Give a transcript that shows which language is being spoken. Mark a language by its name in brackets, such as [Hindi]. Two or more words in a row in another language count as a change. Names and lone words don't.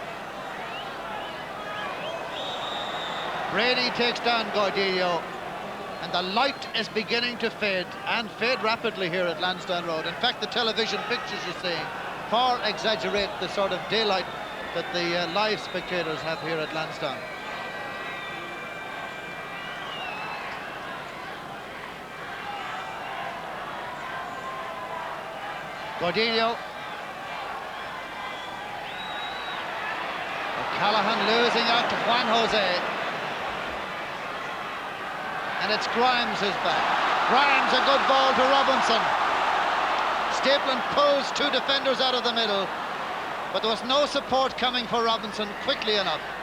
[English] Brady takes down Gordillo. And the light is beginning to fade, and fade rapidly here at Lansdowne Road. In fact, the television pictures you're seeing far exaggerate the sort of daylight that the live spectators have here at Lansdowne. Gordillo. O'Callaghan losing out to Juan Jose. And it's Grimes who's back. Grimes, a good ball to Robinson. Stapleton pulls two defenders out of the middle, but there was no support coming for Robinson quickly enough.